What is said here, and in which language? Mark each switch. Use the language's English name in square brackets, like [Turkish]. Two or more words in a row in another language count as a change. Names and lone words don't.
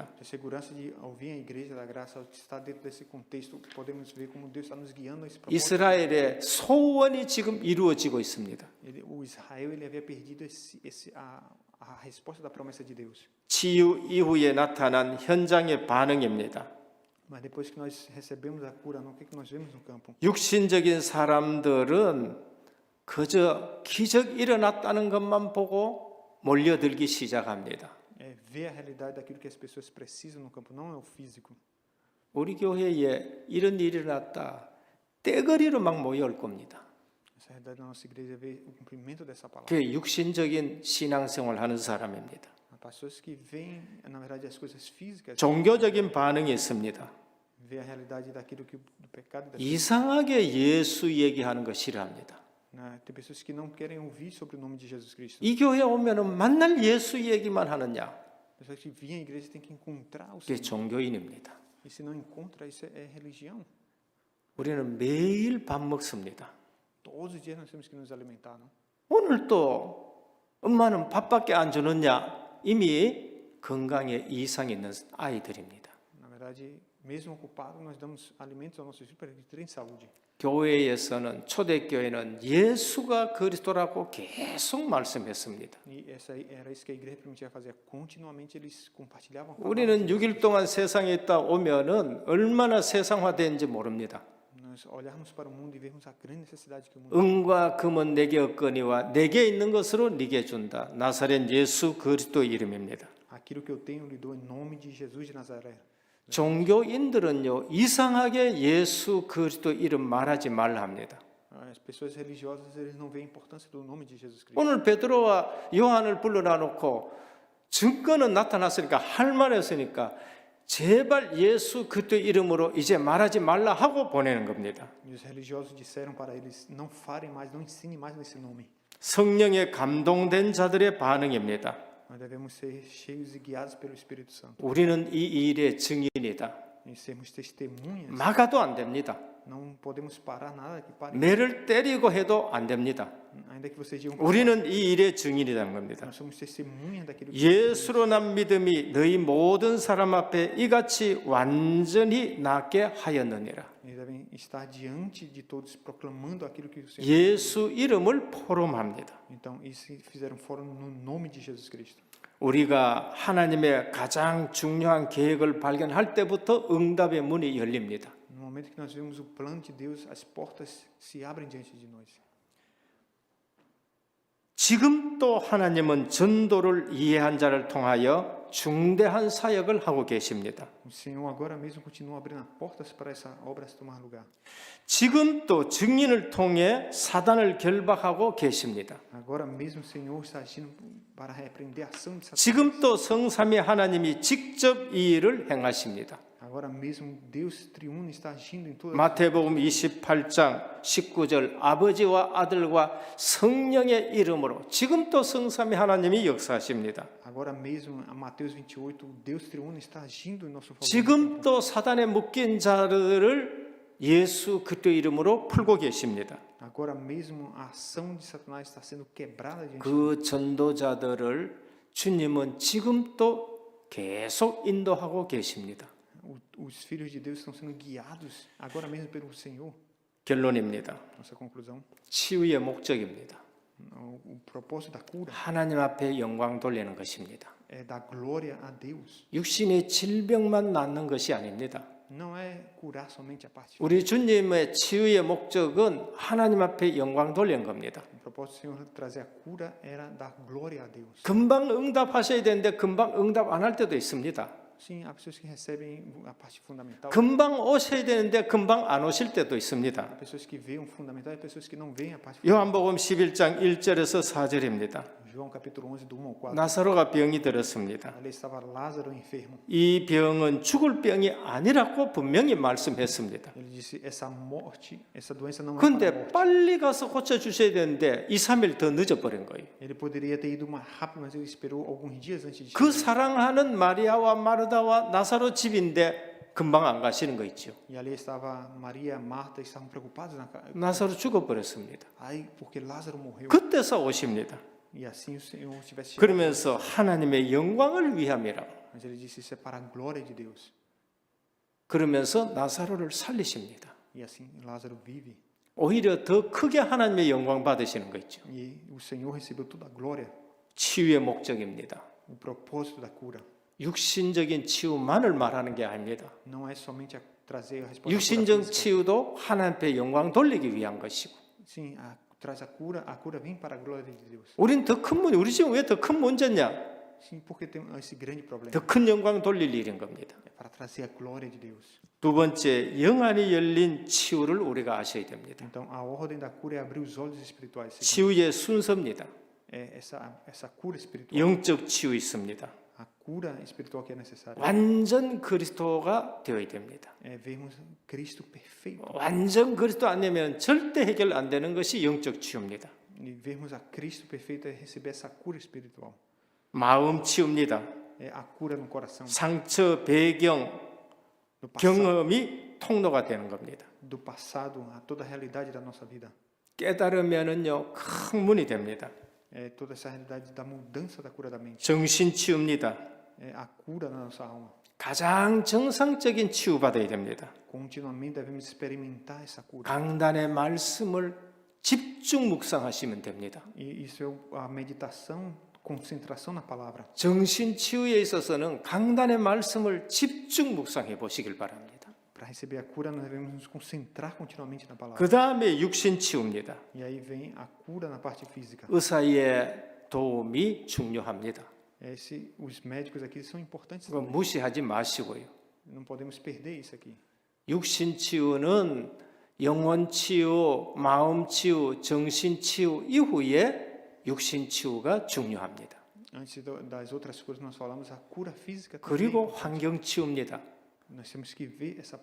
[Portuguese] A segurança de ao vir à igreja da graça, ao estar dentro desse contexto, podemos ver como Deus está nos guiando a esse propósito. [Korean] 이스라엘의 소원이 지금 이루어지고 있습니다. [Portuguese] O Israel ele havia perdido a resposta da promessa de Deus. [Korean] 치유 이후에 나타난 현장의 반응입니다. [Portuguese] Mas depois que nós recebemos a cura, o que nós vemos no campo? [Korean] 육신적인 사람들은 그저 기적 일어났다는 것만 보고 몰려들기 시작합니다. [Portuguese] É ver a realidade daquilo que as pessoas precisam no campo, não é o físico. [Korean] 우리 교회에 이런 일이 일어났다. 떼거리로 막 모여올 겁니다. [Portuguese] Essa realidade da nossa igreja é ver o cumprimento dessa palavra. [Korean] 그게 육신적인 신앙생활 하는 사람입니다. [Portuguese] Há pessoas que veem, na verdade, as coisas físicas, [Korean] 종교적인 반응이 있습니다. [Portuguese] ver a realidade daquilo que do pecado. [Korean] 이상하게 예수 얘기하는 거 싫어합니다. [Portuguese] Tem pessoas que não querem ouvir sobre o nome de Jesus Cristo. [Korean] 이 교회 오면은 맨날 예수 얘기만 하느냐? [Portuguese] Pessoas que vêm à igreja têm que encontrar o [Korean] 그게 [Portuguese] Senhor. [Korean] 종교인입니다. [Portuguese] E se não encontra, isso é religião. [Korean] 우리는 매일 밥 먹습니다. [Portuguese] Todos os dias nós temos que nos alimentar, não? [Korean] 오늘 또 엄마는 밥밖에 안 주느냐? 이미 건강에 이상이 있는 아이들입니다. [Portuguese] Na verdade, mesmo ocupado, nós damos alimentos aos nossos filhos para que eles tenham saúde. [Korean] 교회에서는 초대교회는 예수가 그리스도라고 계속 말씀했습니다. [Portuguese] E era isso que a igreja permitia fazer. Continuamente eles compartilhavam. [Korean] 우리는 6일 동안 세상에 있다 오면은 얼마나 세상화된지 모릅니다. [Portuguese] Nós olharmos para o mundo e vermos a grande necessidade que o mundo [Korean] 은과 금은 내게 없거니와 내게 있는 것으로 네게 준다. 나사렛 예수 그리스도 이름입니다. [Portuguese] aquilo que eu tenho lhe dou em nome de Jesus de Nazaré. [Korean] 종교인들은요 이상하게 예수 그리스도 이름 말하지 말라 합니다. [Portuguese] As pessoas religiosas eles não veem a importância do nome de Jesus Cristo. [Korean] 오늘 베드로와 요한을 불러놔 놓고 증거는 나타났으니까 할 말했으니까 제발 예수 그리스도 이름으로 이제 말하지 말라 하고 보내는 겁니다. [Portuguese] E os religiosos disseram para eles não falem mais, não ensinem mais nesse nome. [Korean] 성령에 감동된 자들의 반응입니다. [Portuguese] Nós devemos ser cheios e guiados pelo Espírito Santo. [Korean] 우리는 이 일의 증인이다. [Portuguese] E sermos testemunhas. [Korean] 막아도 안 됩니다. [Portuguese] Não podemos parar nada que pare. [Korean] 매를 때리고 해도 안 됩니다. [Portuguese] Ainda que vocês digam [Korean] 우리는 이 일의 증인이라는 겁니다. [Portuguese] nós somos testemunhas daquilo que [Korean] 예수로 난 믿음이 너희 모든 사람 앞에 이같이 완전히 낫게 하였느니라. [Portuguese] eles devem estar diante de todos proclamando aquilo que o Senhor. [Korean] 예수 이름을 포럼합니다. [Portuguese] Então, isso fizeram fora no nome de Jesus Cristo. [Korean] 우리가 하나님의 가장 중요한 계획을 발견할 때부터 응답의 문이 열립니다. [Portuguese] No momento que nós vemos o plano de Deus, as portas se abrem diante de nós. [Korean] 지금 또 하나님은 전도를 이해한 자를 통하여 중대한 사역을 하고 계십니다. [Portuguese] O Senhor agora mesmo continua abrindo portas para essa obra se tomar lugar. [Korean] 지금 또 증인을 통해 사단을 결박하고 계십니다. [Portuguese] Agora mesmo o Senhor está agindo para repreender a ação de Satanás. [Korean] 지금 또 성삼위 하나님이 직접 이 일을 행하십니다. [Portuguese] Agora mesmo Deus triuno está agindo em toda [Korean] 마태복음 28장 19절 아버지와 아들과 성령의 이름으로 지금 또 성삼위 하나님이 역사하십니다. [Portuguese] Agora mesmo, a Mateus 28, Deus triuno está agindo em nosso favor. [Korean] 지금 또 사단에 묶인 자들을 예수 그리스도 이름으로 풀고 계십니다. [Portuguese] Agora mesmo a ação de Satanás está sendo quebrada diante de [Korean] 그 전도자들을 주님은 지금 또 계속 인도하고 계십니다. [Portuguese] Os filhos de Deus estão sendo guiados agora mesmo pelo Senhor. [Korean] 결론입니다. [Portuguese] Nossa conclusão, [Korean] 치유의 목적입니다. [Portuguese] o propósito da cura [Korean] 하나님 앞에 영광 돌리는 것입니다. [Portuguese] é dar glória a Deus. [Korean] 육신의 질병만 낫는 것이 아닙니다. [Portuguese] Não é curar somente a parte. [Korean] 우리 주님의 치유의 목적은 하나님 앞에 영광 돌리는 겁니다. [Portuguese] O propósito do Senhor trazer a cura era dar glória a Deus. [Korean] 금방 응답하셔야 되는데 금방 응답 안 할 때도 있습니다. [Portuguese] Sim, há pessoas que recebem a parte fundamental. [Korean] 금방 오셔야 되는데 금방 안 오실 때도 있습니다. [Portuguese] Há pessoas que veem o fundamental e pessoas que não veem a parte [Korean] 요한복음 11장 1절에서 4절입니다. [Portuguese] João capítulo 11, do 1 ao 4. [Korean] 나사로가 병이 들었습니다. [Portuguese] Ali estava Lázaro enfermo. [Korean] 이 병은 죽을 병이 아니라고 분명히 말씀했습니다. [Portuguese] Ele disse, essa morte, essa doença não é para a [Korean] 근데 [Portuguese] morte. [Korean] 빨리 가서 고쳐주셔야 되는데 2, 3일 더 늦어버린 거예요. [Portuguese] Ele poderia ter ido mais rápido, mas ele esperou alguns dias antes de 그 chegar. [Korean] 사랑하는 마리아와 마르다와 나사로 집인데 금방 안 가시는 거 있죠. [Portuguese] E ali estava Maria, Marta, estavam preocupados. [Korean] 나사로 죽어버렸습니다. [Portuguese] Aí, porque Lázaro morreu. [Korean] 그때서 오십니다. [Portuguese] E assim o Senhor tivesse chegado. [Korean] 그러면서 하나님의 영광을 위함이라. [Portuguese] Mas ele disse, isso é para a glória de Deus. [Korean] 그러면서 나사로를 살리십니다. [Portuguese] E assim Lázaro vive. [Korean] 오히려 더 크게 하나님의 영광 받으시는 거 있죠. [Portuguese] E o Senhor recebeu toda a glória, [Korean] 치유의 목적입니다. [Portuguese] o propósito da cura. [Korean] 육신적인 치유만을 말하는 게 아닙니다. [Portuguese] Não é somente trazer a resposta [Korean] 육신적 [Portuguese] física. [Korean] 치유도 하나님께 영광 돌리기 위한 것이고. [Portuguese] Sim, traz a cura vem para a glória de Deus. [Korean] 우린 더 큰 문제, 우리 지금 왜 더 큰 문제냐? [Portuguese] Sim, porque tem esse grande problema. [Korean] 더 큰 영광 돌릴 일인 겁니다. [Portuguese] É para trazer a glória de Deus. [Korean] 두 번째, 영안이 열린 치유를 우리가 아셔야 됩니다. [Portuguese] Então, a ordem da cura é abrir os olhos espirituais. [Korean] 치유의 순서입니다. [Portuguese] É essa cura espiritual. [Korean] 영적 치유 있습니다. [Portuguese] A cura espiritual que é necessária. [Korean] 완전 그리스도가 되어야 됩니다. [Portuguese] É vermos Cristo perfeito. [Korean] 완전 그리스도 안 되면 절대 해결 안 되는 것이 영적 치유입니다. [Portuguese] E vermos a Cristo perfeito é receber essa cura espiritual. [Korean] 마음 치유입니다. [Portuguese] É a cura no coração. [Korean] 상처, 배경, [Portuguese] Do passado, [Korean] 경험이 통로가 되는 겁니다. [Portuguese] do passado a toda a realidade da nossa vida. [Korean] 깨달으면은요, 큰 문이 됩니다. [Portuguese] É toda essa realidade da mudança da cura da mente. [Korean] 정신 치유입니다. [Portuguese] É a cura na nossa alma. [Korean] 가장 정상적인 치유 받아야 됩니다. [Portuguese] Continuamente devemos experimentar essa cura. [Korean] 강단의 말씀을 집중 묵상하시면 됩니다. [Portuguese] E isso é a meditação, concentração na palavra. [Korean] 정신 치유에 있어서는 강단의 말씀을 집중 묵상해 보시길 바랍니다. [Portuguese] Para receber a cura, nós devemos nos concentrar continuamente na palavra. [Korean] 그 다음에 육신 치유입니다. [Portuguese] E aí vem a cura na parte física. [Korean] 의사의 도움이 중요합니다. [Portuguese] Os médicos aqui são importantes. [Korean] 그거 무시하지 마시고요. [Portuguese] Não podemos perder isso aqui. [Korean] 육신 치유는 영혼 치유, 마음 치유, 정신 치유 이후에 육신 치유가 중요합니다. [Portuguese] Antes das outras coisas, nós falamos a cura física também. [Korean] 그리고 환경 치유입니다. [Portuguese] Nós temos que ver essa parte.